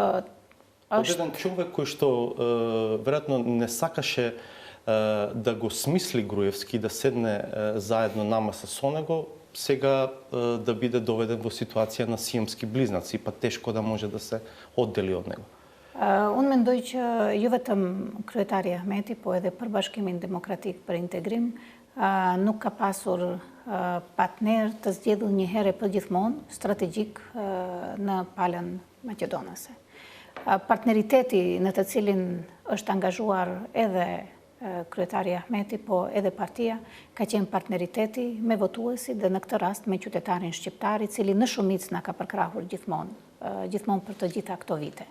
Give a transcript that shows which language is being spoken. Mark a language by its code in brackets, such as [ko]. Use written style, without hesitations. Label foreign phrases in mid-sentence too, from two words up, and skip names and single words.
[mk] Од еден човек кој што веројатно не сакаше да го смисли Груевски, да седне заедно на маса со него, сега да биде доведен во ситуација на сиемски близнаци, па тешко да може да се оддели од него. [sq] Unë mendoj që jo vetëm kryetari Ahmeti, po edhe për Bashkimin Demokratik për Integrim, nuk ka pasur partner të zgjedhur një herë për gjithmonë strategjik në palën maqedonase. Partneriteti në të cilin është angazhuar edhe kryetari Ahmeti, po edhe partia, ka qenë partneriteti me votuesit dhe në këtë rast me qytetarin shqiptar, i cili në shumicë na ka përkrahur gjithmonë për të gjitha këto vite.